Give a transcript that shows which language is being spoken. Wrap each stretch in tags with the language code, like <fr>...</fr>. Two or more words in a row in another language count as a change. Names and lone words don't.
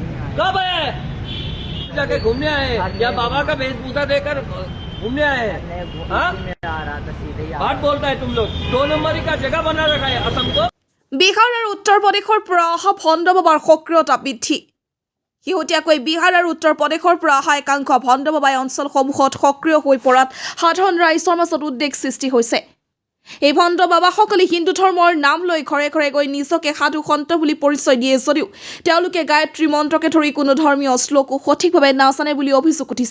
<hi>कब आए जाके घूमने आए या बाबा का वेशभूषा देकर घूमने आए हैं? बात बोलता है तुम लोग 2 नंबरी का जगह बना रखा है असम को।</hi> <as>বিহাৰ আৰু উত্তৰ প্ৰদেশৰ পৰা অহা ভণ্ড বাবাৰ সক্ৰিয়তা বৃদ্ধি শেহতীয়াকৈ বিহাৰ আৰু উত্তৰ প্ৰদেশৰ পৰা অহা একাংশ ভণ্ড বাবাই অঞ্চলসমূহত সক্ৰিয় হৈ পৰাত সাধাৰণ ৰাইজৰ মাজত উদ্বেগ সৃষ্টি হৈছে। এই ভণ্ড বাবাসকলে হিন্দু ধৰ্মৰ নাম লৈ ঘৰে ঘৰে গৈ নিজকে সাধু সন্ত বুলি পৰিচয় দিয়ে যদিও তেওঁলোকে গায়ত্ৰী মন্ত্ৰকে ধৰি কোনো ধৰ্মীয় শ্লোকো সঠিকভাৱে নাজানে বুলি অভিযোগ উঠিছে।</as>